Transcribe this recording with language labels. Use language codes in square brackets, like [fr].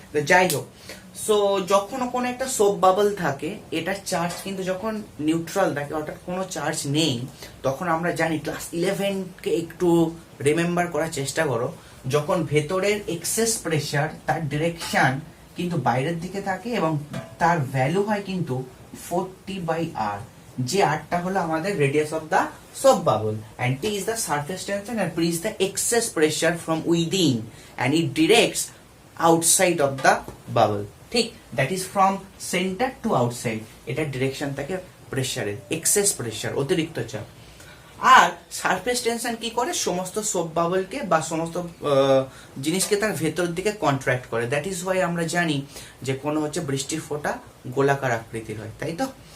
[bn] যাই হোক, সো যখন কোনো একটা সোপ বাবল থাকে, এটার চার্জ কিন্তু যখন নিউট্রাল থাকে, অর্থাৎ কোনো চার্জ নেই, তখন আমরা জানি ক্লাস 11কে একটু রিমেম্বার করার চেষ্টা করো। যখন ভেতরের এক্সেস প্রেসার, তার ডিরেকশন কিন্তু বাইরের দিকে থাকে এবং তার ভ্যালু হয় কিন্তু 40/R। যে আরটা হলো আমাদের radius of the soap bubble, [en] and T is the surface tension and P is the excess pressure from within and it directs outside of the bubble. ঠিক, that is from center to outside. [bn] এটা direction থাকে প্রেসারের, access pressure, অতিরিক্ত চাপ। আর surface tension কি করে, সমস্ত soap বাবলকে বা সমস্ত জিনিসকে তার ভেতর দিকে কন্ট্রাক্ট করে। [en] that is why [bn] আমরা জানি যে কোনো হচ্ছে বৃষ্টির ফোঁটা গোলাকার আকৃতির হয়, তাই তো।